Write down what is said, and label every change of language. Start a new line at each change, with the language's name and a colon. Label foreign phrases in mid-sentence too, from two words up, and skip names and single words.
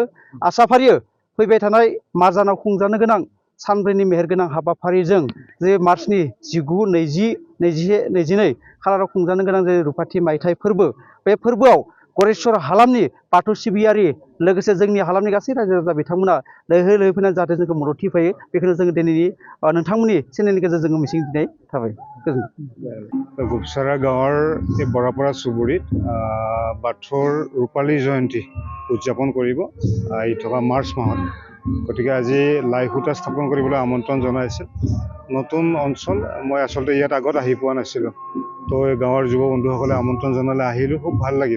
Bodo: आसा फारियो फैबाय थानाय मार्च दानाव खुंजानो गोनां सानब्रैनि मेहेरगोनां हाबाफारिजों जे मार्चनि 19, 20, 21, 22 खालाराव खुंजानो गोनां जायो रुपाथि मायथाइ फोरबो, बे फोरबोआव गरेस्वर हालामनि बाथौ सिबियारि लोगोसे जोंनि हालामनि गासै रायजो राजा बिथांमोना लैहोर लैहोर फैनानै जाहाथे जोंखौ मदद होफैयो बेखौनो जोङो दिनैनि नोंथांमोननि चेनेलनि गेजेरजों जोङो मिजिंथिनाय थाबाय गोजोन्थों।
Assamese: গোপচাৰা গাঁৱৰ এই বৰাপাৰা চুবুৰীত বাথৌৰ ৰূপালী জয়ন্তী উদযাপন কৰিব আহি থকা মাৰ্চ মাহত। গতিকে আজি লাই সূতা স্থাপন কৰিবলৈ আমন্ত্ৰণ জনাইছিল। নতুন অঞ্চল, মই আচলতে ইয়াত আগত আহি পোৱা নাছিলোঁ, তো এই গাঁৱৰ যুৱ বন্ধুসকলে আমন্ত্ৰণ জনালে আহিলোঁ, খুব ভাল লাগিল।